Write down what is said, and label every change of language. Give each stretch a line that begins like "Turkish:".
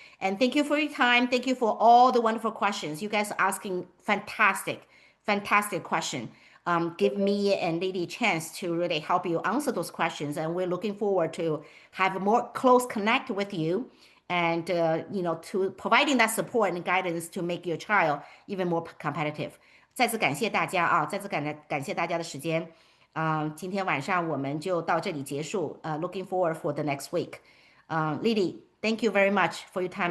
English: And thank you for your time. Thank you for all the wonderful questions. You guys are asking fantastic question. give me and Lily a chance to really help you answer those questions. And we're looking forward to have a more close connect with you and, to providing that support and guidance to make your child even more competitive.
Chinese: 再次感谢大家啊，再次感谢大家的时间。今天晚上我们就到这里结束。
English: Looking forward for the next week. Lily, thank you very much for your time